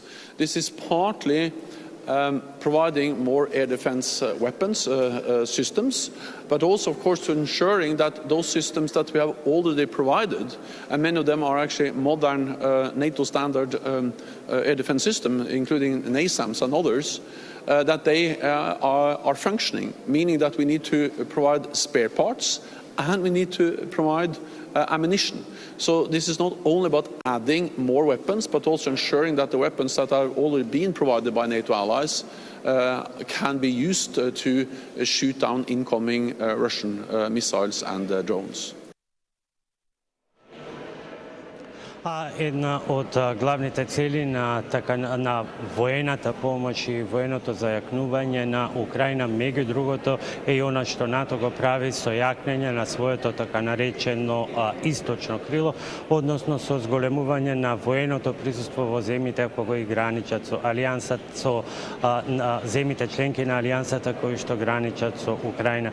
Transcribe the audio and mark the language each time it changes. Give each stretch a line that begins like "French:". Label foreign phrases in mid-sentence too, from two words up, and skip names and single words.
English: This is partly providing more air defense weapons systems, but also, of course, to ensuring that those systems that we have already provided, and many of them are actually modern NATO standard air defense system, including NASAMS and others, that they are functioning, meaning that we need to provide spare parts and we need to provide ammunition. So this is not only about adding more weapons, but also ensuring that the weapons that are already being provided by NATO allies can be used to shoot down incoming Russian missiles and drones.
Macedonian: Една од главните цели на воената помош и военото зајакнување на Украина, меѓу другото, е и она што НАТО го прави со јакнење на своето така наречено источно крило, односно со зголемување на военото присуство во земјите кои граничат со алијансата, со земјите членки на алијансата кои што граничат со Украина.